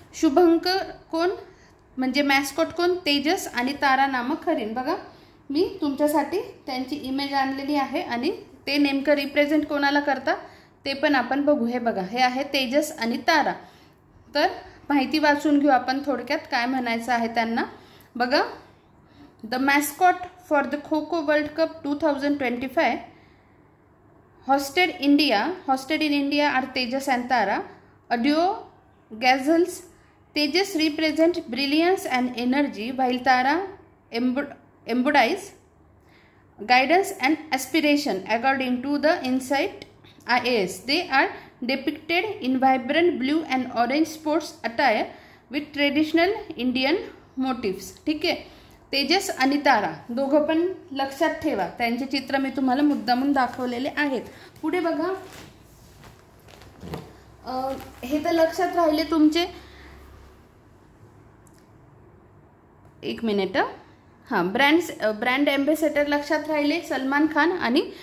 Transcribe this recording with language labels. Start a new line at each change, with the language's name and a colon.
Marathi: शुभंकर कोण म्हणजे मॅस्कॉट कोण? तेजस आणि तारा नामक हरिण। बघा, मी तुमच्यासाठी त्यांची इमेज आणलेली आहे आणि ते नेमकं रिप्रेझेंट कोणाला करतात ते पण आपण बघू। हे बघा, हे आहे तेजस आणि तारा। तर माहिती वाचून घेऊ आपण थोडक्यात, काय म्हणायचं आहे त्यांना।
English: बघा, the mascot for the Kho Kho World Cup 2025 hosted in India are Tejas and Tara, a duo gazelles. Tejas represent brilliance and energy, while Tara embodies guidance and aspiration, according to the Insight IAS. They are depicted in vibrant blue and orange sports attire with traditional Indian motifs.
Marathi: ठीक आहे, तेजस आणि तारा दोघं पण लक्षात ठेवा, त्यांचे चित्र मी तुम्हाला मुद्दामून दाखवलेले आहेत। पुढे बघा, हे तर लक्षात राहिले तुमचे। एक मिनिट, ब्रँड एम्बेसेडर लक्षात राहिले सलमान खान आणि